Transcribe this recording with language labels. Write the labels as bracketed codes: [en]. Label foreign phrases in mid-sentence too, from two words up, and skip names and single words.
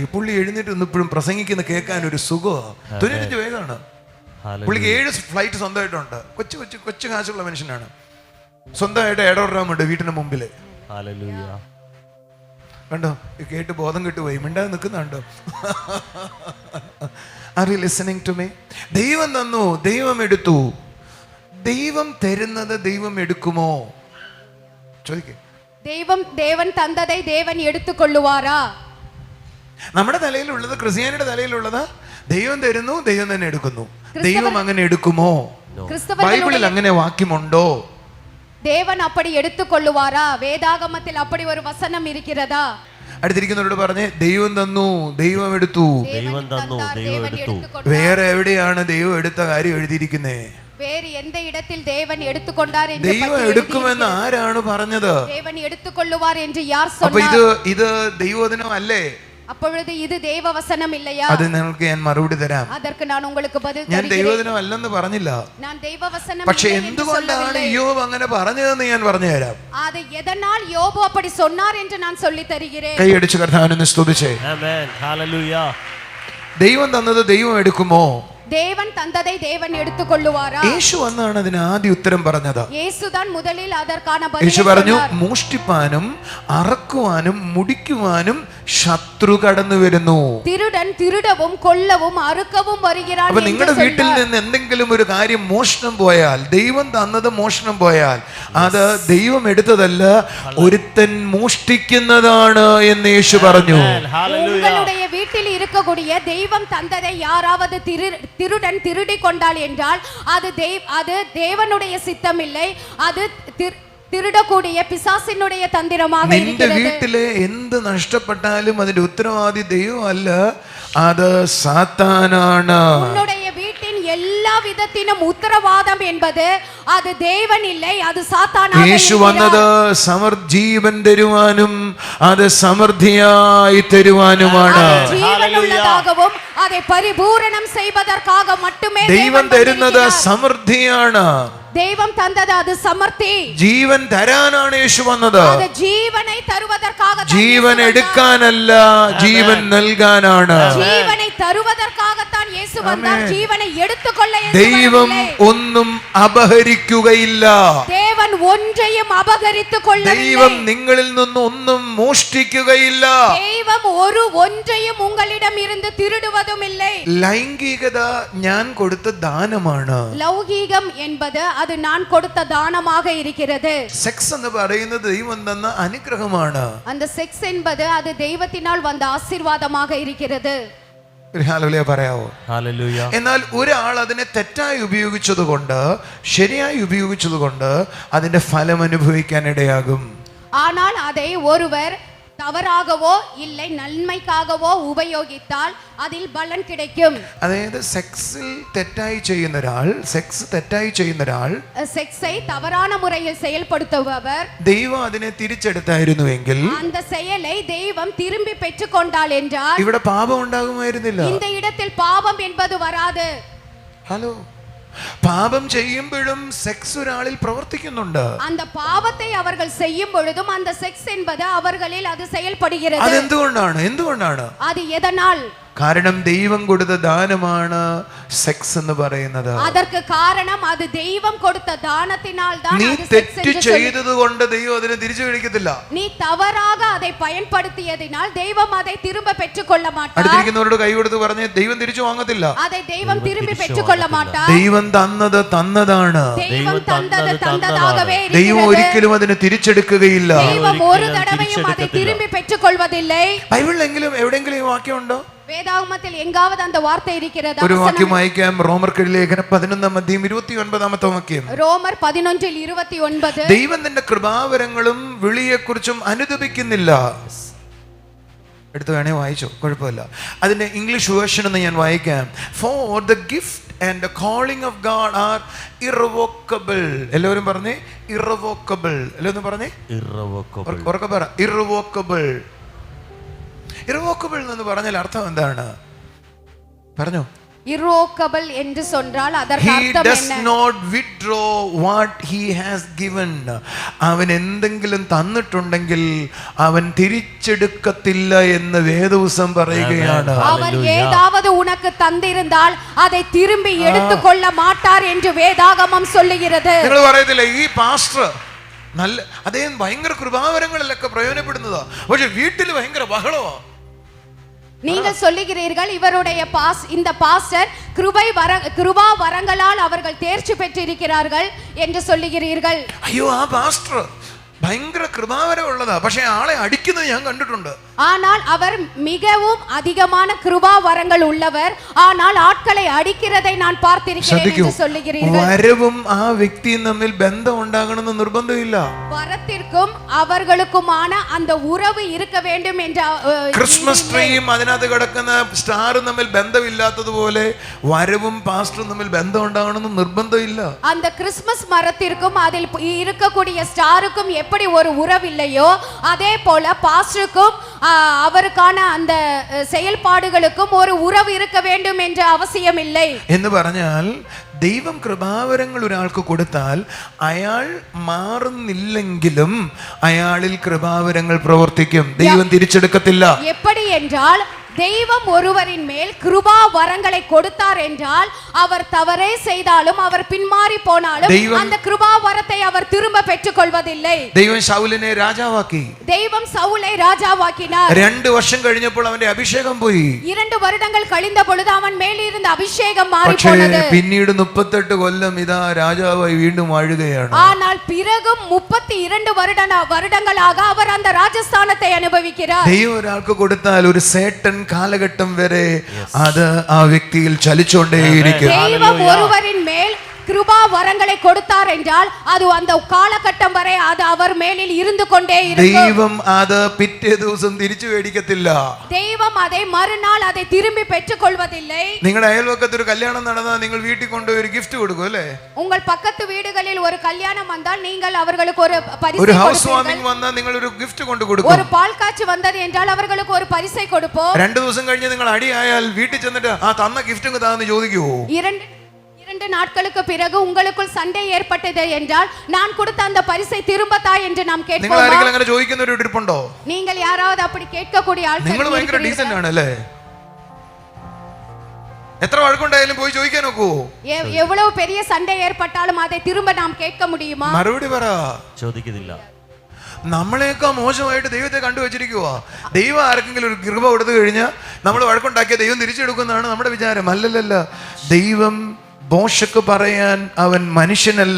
[ml] പുള്ളി എഴുന്നേറ്റ് ഇന്നിപ്പോഴും പ്രസംഗിക്കുന്ന കേൾക്കാൻ ഒരു സുഖമാണ്. 95 വയസ്സാണ് പുള്ളിക്ക്. 7 ഫ്ലൈറ്റ് സ്വന്തമായിട്ടുണ്ട്. കൊച്ചു കാശുള്ള മനുഷ്യനാണ്. സ്വന്തമായിട്ട് എയർഡോറാമുണ്ട് വീട്ടിന് മുമ്പിൽ. കണ്ടോ, കേട്ട് ബോധം കിട്ടുപോയി. മിണ്ടാതെ നിൽക്കുന്നുണ്ടോ? [en] Are you listening to me? [ml] ദൈവം തന്നു, ദൈവം എടുത്തു. ദൈവം തരുന്നത് ദൈവം എടുക്കുമോ? ചോദിക്കേ. [ta] தேவன் தந்ததை தேவன் எடுத்துக்கொள்ளுவாரா? [ml] നമ്മുടെ തലയിലുള്ളത്, ക്രിസ്ത്യാനിയുടെ തലയിലുള്ളത് ദൈവം തരുന്നു, ദൈവം തന്നെ എടുക്കുന്നു. ദൈവം അങ്ങനെ എടുക്കുമോ? ബൈബിളിൽ അങ്ങനെ വാക്യമുണ്ടോ? [ta] தேவன் அப்படி எடுத்துக்கொள்ளுவாரா? வேதாகமத்தில் அப்படி ஒரு வசனம் இருக்கிறதா? [ml] അടുത്തിരിക്കുന്നവരോട് പറഞ്ഞേ, ദൈവം തന്നു, ദൈവം എടുത്തു. വേറെ എവിടെയാണ് ദൈവം എടുത്ത കാര്യം എഴുതിയിരിക്കുന്നേ? [ta] வேறு எந்த இடத்தில் தேவன் எடுத்துக்கொண்டார் என்று [ml] ദൈവം എടുക്കുമെന്ന് ആരാണ് പറഞ്ഞത്? [ta] தேவன் எடுத்துக்கொள்ளுவார் என்று யார் சொன்னார்? [ml] അപ്പോൾ ഇത് ദൈവവചനം അല്ലേ? [ta] அப்பொழுது இது தேவ வசனம் இல்லையா? [ml] അത് നിങ്ങൾക്ക് ഞാൻ മറുപടി തരാം. [ta] அதற்கு நான் உங்களுக்கு பதில் [ml] ഞാൻ [ta] தருகிறேன். [ml] ദൈവവചനം അല്ലെന്ന് പറഞ്ഞില്ല. [ta] நான் தேவ வசனம் [ml] പക്ഷേ എന്തുകൊണ്ടാണ് യോബ് അങ്ങനെ പറഞ്ഞതെന്ന് ഞാൻ പറഞ്ഞു തരാം. [ta] அது எதனால் யோபு அப்படி சொன்னார் என்று நான் சொல்லி தருகிறேன். [ml] കൈയടിച്ച് കർത്താവിനെ സ്തുതിച്ചേ. ആമേൻ. ഹല്ലേലൂയ. ദൈവം തന്നത് ദൈവം എടുക്കുമോ? [ta] தேவன் தந்ததை தேவன் எடுத்துக்கொள்ளுவாரா? [ml] യേശു വന്നാണ് അതിന് ആദ്യ ഉത്തരം പറഞ്ഞത്. [ta] இயேசுதான் முதலில் அதற்கான [ml] യേശു [ta] பதிலை [ml] പറഞ്ഞു, [ta] சொன்னார். [ml] മോഷ്ടിപ്പാനും അറക്കുവാനും മുടിക്കുവാനും ശത്രു കടന്നു വരുന്നു. [ta] திருடன் திருடவும் கொல்லவும் அறுக்கவும் வருகிறான் [ml] അപ്പൊ [ta] என்று [ml] നിങ്ങളുടെ വീട്ടിൽ [ta] சொன்னார். [ml] നിന്ന് എന്തെങ്കിലും ഒരു കാര്യം മോഷണം പോയാൽ, ദൈവം തന്നത് മോഷണം പോയാൽ, അത് ദൈവം എടുത്തതല്ല, ഒരുത്തൻ മോഷ്ടിക്കുന്നതാണ് എന്ന് യേശു പറഞ്ഞു. [en] Hallelujah. [ta] உங்களுடைய வீட்டில் இருக்கக்கூடிய தெய்வம் தந்ததை யாராவது திருடன் திருடி கொண்டால் என்றால் அது தேவனுடைய சித்தம் இல்லை, அது திருடக்கூடிய பிசாசினுடைய தந்திரமாக [ml] നിന്റെ [ta] இருக்கிறது. [ml] വീട്ടിലെ എന്ത് നഷ്ടപ്പെട്ടാലും അതിന്റെ ഉത്തരവാദി ദൈവമല്ല, അത് സാത്താനാണ്. [ta] உன்னுடைய வீட்டின் எல்லா விதத்திலும் உத்தரவாதம் என்பது அது தேவன் இல்லை, அது சாத்தானாக [ml] യേശു [ta] இருக்கிறார். [ml] വന്നത് ജീവൻ തരുവാനും അത് സമൃദ്ധിയായി തരുവാനുമാണ്. [ta] அது ஜீவனுள்ளதாகவும் அதை பரிபூரணம் செய்வதற்காக மட்டுமே [ml] ദൈവം തരുന്നത് സമൃദ്ധിയാണ്. [ta] தெய்வம் தந்தது அது சமர்த்தி. [ml] ജീവൻ തരാനാണ് യേശു വന്നത്. [ta] அது ஜீவனை தருவதற்காக தான் [ml] ജീവൻ [ta] இயேசு [ml] എടുക്കാനല്ല, ജീവൻ നൽകാനാണ്. [ta] வந்தார். ஜீவனை தருவதற்காகத்தான் இயேசு வந்தார், ஜீவனை எடுத்துக்கொள்ள இயேசு [ml] ദൈവം [ta] வரவில்லை. [ml] ഒന്നും അപഹരിക്കുകയില്ല. [ta] தேவன் ஒன்றையும் அபகரித்துக் கொள்ளவில்லை. [ml] ദൈവം നിങ്ങളിൽ നിന്ന് ഒന്നും മോഷ്ടിക്കുകയില്ല. [ta] தெய்வம் ஒன்றையும் உங்களிடம் இருந்து திருடுவதும் இல்லை. [ml] ലൈംഗികത ഞാൻ കൊടുത്ത ദാനമാണ്. [ta] லௌகீகம் என்பது அது நான் கொடுத்த தானமாக இருக்கிறது. [ml] സെക്സ് എന്ന് പറയുന്നത് ദൈവം തന്ന അനുഗ്രഹമാണ്. [ta] அந்த செக்ஸ் என்பது அது தெய்வத்தினால் வந்த ஆசீர்வாதமாக இருக்கிறது. [ml] ഒരു ഹല്ലേലൂയ പറയാവോ? [en] Hallelujah. [ml] എന്നാൽ ഒരാൾ അതിനെ തെറ്റായി ഉപയോഗിച്ചതുകൊണ്ട്, ശരിയായി ഉപയോഗിച്ചതുകൊണ്ട് അതിന്റെ ഫലം അനുഭവിക്കാൻ ഇടയാകും. [ta] ஆனால் அதை ஒருவர் தவறாகவோ இல்லை நன்மைக்காகவோ உபயோகித்தால் அதில் பலன் கிடைக்கும். [ml] അതായത് സെക്സ് തെറ്റായി ചെയ്യുന്ന ഒരാൾ [ta] செக்ஸை தவறான முறையில் செயல்படுத்துபவர் [ml] ദൈവം അതിനെ തിരിച്ചെടുത്തായിരുന്നുവെങ്കിൽ [ta] அந்த செயலை தெய்வம் திரும்பி பெற்றுக்கொண்டால் என்றால் [ml] ഇവിടെ പാപം ഉണ്ടാകുമായിരുന്നില്ല. [ta] இந்த இடத்தில் பாவம் என்பது வராது. [ml] ഹലോ, പാപം ചെയ്യുമ്പോഴും സെക്സ് ഒരാളിൽ പ്രവർത്തിക്കുന്നുണ്ട്. [ta] அந்த பாவத்தை அவர்கள் செய்யும் பொழுதும் அந்த செக்ஸ் என்பது அவர்களில் அது செயல்படுகிறது. [ml] എന്തുകൊണ്ടാണ് [ta] அது எதனால்? [ml] കാരണം ദൈവം കൊടുത്ത ദാനമാണ് സെക്സ് എന്ന് പറയുന്നത്. [ta] அதற்கு காரணம் அது தெய்வம் கொடுத்த தானத்தினால் தான் [ml] നീ [ta] அது செக்ஸ் [ml] തെറ്റ് [ta] என்று சொல்லி. [ml] ചെയ്തത് കൊണ്ട് ദൈവം അതിനെ തിരിച്ചു വിളിക്കത്തില്ല. [ta] நீ தவறாக அதை பயன்படுத்தியதினால் தெய்வம் அதை திரும்ப பெற்றுக்கொள்ள மாட்டார். [ml] അടുത്തിരിക്കുന്നവരോട് കൈ കൊടുത്ത് പറഞ്ഞ് ദൈവം തിരിച്ചു വാങ്ങത്തില്ല. [ta] அதை தெய்வம் திரும்பி பெற்றுக்கொள்ள மாட்டார். [ml] ദൈവം തന്നത് തന്നതാണ്. [ta] தெய்வம் தந்தது தந்ததாகவே [ml] ദൈവം [ta] இருக்கிறது. [ml] ഒരിക്കലും അതിനെ തിരിച്ചെടുക്കുകയില്ല. [ta] தெய்வம் ஒரு தடவையும் அதை திரும்பி பெற்றுக்கொள்வதில்லை. [ml] ബൈബിളിലെങ്കിലും എവിടെയെങ്കിലും ഈ വാക്യമുണ്ടോ? [ta] வேதாகமத்தில் எங்காவது அந்த வார்த்தை இருக்கிறதா? [ml] ഒരു വാക്യം വായിക്കാം. റോമർക്കെഴുതിയ ലേഖനം 11:29 വാക്യം. [ta] ரோமர் 11:29. [ml] ദൈവം തന്റെ കൃപാവരങ്ങളും വിളിയെക്കുറിച്ചും അനുദപിക്കുന്നില്ല. എടുത്ത് വേണേ വായിച്ചോ, കുഴപ്പമില്ല. അതിന്റെ ഇംഗ്ലീഷ് വേർഷൻ ഒന്ന് ഞാൻ വായിക്കാം. [en] For the gift and the calling of God are irrevocable. [ml] എല്ലാവരും പറഞ്ഞേ ഇറവോക്കബിൾ. എല്ലാവരും പറഞ്ഞേ ഉറക്കെ പറ, ഇറവോക്കബിൾ. ഇറവോക്കബിൾ എന്ന് പറഞ്ഞാൽ അർത്ഥം എന്താണ്? പറഞ്ഞോ. [ta] irrevocable என்று சொன்னால் அதற்கு [en] He [ta] அர்த்தம் [en] does [ta] என்ன? [en] not withdraw what he has given. [ml] അവൻ എന്തെങ്കിലും തന്നിട്ടുണ്ടെങ്കിൽ അവൻ തിരിച്ചെടുക്കത്തില്ല എന്ന് വേദപുസ്തകം പറയുകയാണ്. [ta] அவர் ஏதாவது உனக்கு தந்திருந்தால் அதை திரும்பி எடுத்துக்கொள்ள மாட்டார் என்று வேதாகமம் சொல்லுகிறது. [ml] നിങ്ങൾ പറയത്തില്ല ഈ പാസ്റ്റർ നല്ല, അദ്ദേഹം ഭയങ്കര കൃപാവരങ്ങളിലൊക്കെ പ്രയോജനപ്പെടുന്നതാ, പക്ഷെ വീട്ടിൽ ഭയങ്കര ബഹളമാ. [ta] நீங்கள் சொல்லுகிறீர்கள் இவருடைய இந்த பாஸ்டர் கிருபா வரங்களால் அவர்கள் தேர்ச்சி பெற்றிருக்கிறார்கள் என்று சொல்லுகிறீர்கள். [ml] അയ്യോ, ആ പാസ്റ്റർ ഭയങ്കര കൃപാവരം ഉള്ളതാ, പക്ഷെ ആളെ അടിക്കുന്നത് ഞാൻ കണ്ടിട്ടുണ്ട്. [ta] ஆனால் அவர் மிகவும் அதிகமான கிருபா வரங்கள் உள்ளவர், ஆனால் ஆட்களை அடிக்கிறதை நான் பார்த்திருக்கிறேன் என்று சொல்லுகிறீர்கள். [ml] വരവും ആ വ്യക്തിയും തമ്മിൽ ബന്ധം ഉണ്ടാകണമെന്ന് നിർബന്ധമില്ല. [ta] வரத்திற்கும் அவர்களுக்குமான அந்த உறவு இருக்க வேண்டும் என்ற [ml] ക്രിസ്മസ് ട്രീയും അതിനകത്ത് കിടക്കുന്ന സ്റ്റാറും തമ്മിൽ ബന്ധമില്ലാത്തതുപോലെ വരവും പാസ്റ്ററും തമ്മിൽ ബന്ധം ഉണ്ടാകണമെന്ന് നിർബന്ധമില്ല. [ta] அந்த கிறிஸ்மஸ் மரத்திற்கும் அதில் இருக்கக்கூடிய ஸ்டாருக்கும் எப்படி ஒரு உறவு இல்லையோ அதே போல பாஸ்டருக்கும் அவருக்கான அந்த செயல்பாடுகளுக்கும் ஒரு உறவு இருக்க வேண்டும் என்ற அவசியம் இல்லை [ml] എന്ന് പറഞ്ഞാൽ ദൈവം കൃപാവരങ്ങൾ ഒരാൾക്ക് കൊടുത്താൽ അയാൾ മാറുന്നില്ലെങ്കിലും അയാളിൽ കൃപാവരങ്ങൾ പ്രവർത്തിക്കും. ദൈവം തിരിച്ചെടുക്കത്തില്ല. [ta] எப்படி என்றால் தெய்வம் ஒருவரின் மேல் கிருபா வரங்களை கொடுத்தார் என்றால் அவர் தவறே செய்தாலும் அவர் பின்மாறி போனாலும் அந்த கிருபா வரத்தை அவர் திரும்ப பெற்றுக் கொள்வதில்லை. [ml] ദൈവം ശൗലിനെ രാജാവാക്കി. [ta] தெய்வம் சவுலை ராஜாவாக்கினார். [ml] 2 വർഷം കഴിഞ്ഞപ്പോൾ അവന്റെ അഭിഷേകം പോയി. [ta] 2 வருடங்கள் கழிந்த பொழுது அவன் மேல் இருந்த அபிஷேகம் மாறி [ml] പക്ഷേ [ta] போனது. [ml] പിന്നീട് 38 കൊല്ലം ഇതാ രാജാവായി വീണ്ടും വാഴുകയാണ്. [ta] ஆனால் பிறகும் 32 வருடங்களாக அவர் அந்த ராஜஸ்தானத்தை அனுபவிக்கிறார். [ml] ദൈവം ഒരാൾക്ക് കൊടുത്താൽ ഒരു സേട്ടൻ കാലഘട്ടം വരെ അത് ആ വ്യക്തിയിൽ ചലിച്ചുകൊണ്ടേയിരിക്കും. [ta] தெய்வம் ஒருவரின் மேல் கிருபா வரங்களை கொடுத்தார் என்றால் அது அந்த காலகட்டம் வரை அது அவர் மேலில் இருந்து கொண்டே இருக்கும். [ml] ദൈവം അത് പിറ്റേ ദിവസം തിരിച്ചു മേടിക്കത്തില്ല. [ta] தெய்வம் அதை மறுநாள் அதை திரும்பி பெற்றுக் கொள்வதில்லை. [ml] നിങ്ങളുടെ അയൽവക്കത്ത് ഒരു കല്യാണം നടന്നാൽ നിങ്ങൾ വീട്ടിൽ കൊണ്ടുപോയി ഒരു ഗിഫ്റ്റ് കൊടുക്കും അല്ലേ? [ta] உங்கள் பக்கத்து வீடுகளில் ஒரு கல்யாணம் வந்தால் நீங்கள் அவர்களுக்கு ஒரு பரிசை [ml] ഒരു ഹൗസ് [ta] கொடுப்பீர்கள். [ml] വാമിംഗ് വന്നാൽ നിങ്ങൾ ഒരു ഗിഫ്റ്റ് കൊണ്ട് കൊടുക്കും. [ta] ஒரு பால் காட்சி வந்தது என்றால் அவர்களுக்கு ஒரு பரிசை கொடுப்போம். [ml] 2 ദിവസം കഴിഞ്ഞ് നിങ്ങൾ അടിയായാൽ വീട്ടിൽ ചെന്നിട്ട് ആ തന്ന ഗിഫ്റ്റ് താന്ന് ചോദിക്കുവോ? [ta] 2 നാட்களுக்கு பிறகு உங்களுக்குள் சண்டை ஏற்பட்டது என்றால் நான் கொடுத்த அந்த பரிசை திரும்ப தா என்று நாம் [ml] നിങ്ങൾ [ta] கேட்போமா? [ml] ആരെങ്കിലും അങ്ങനെ ചോദിക്കുന്നവർ ഇരിപ്പുണ്ടോ? [ta] நீங்கள் யாராவது அப்படி கேட்கக்கூடிய [ml] നിങ്ങൾ [ta] ஆட்கள் [ml] ഭയങ്കര ഡീസന്റ് [ta] இருக்கிறீர்களா? [ml] ആണ് അല്ലേ? എത്ര വഴക്കുണ്ടായാലും പോയി ചോദിക്കാൻ നോക്കൂ. எவ்வளவு பெரிய சண்டை ஏற்பட்டாலும் அதை திரும்ப நாம் கேட்க முடியுமா? മറുപടി പറ. ചോദിക്കുന്നില്ല. നമ്മളെയൊക്കെ മോശമായിട്ട് ദൈവത്തെ കണ്ടുവച്ചിരിക്കുക. ദൈവം ആർക്കെങ്കിലും ഒരു കൃപ കൊടുത്തു കഴിഞ്ഞാൽ നമ്മൾ വഴക്കുണ്ടാക്കിയ ദൈവം തിരിച്ചെടുക്കുന്നതാണ് നമ്മുടെ വിചാരം. അല്ലല്ല, ദൈവം മോശക്ക് പറയാൻ അവൻ മനുഷ്യനല്ല.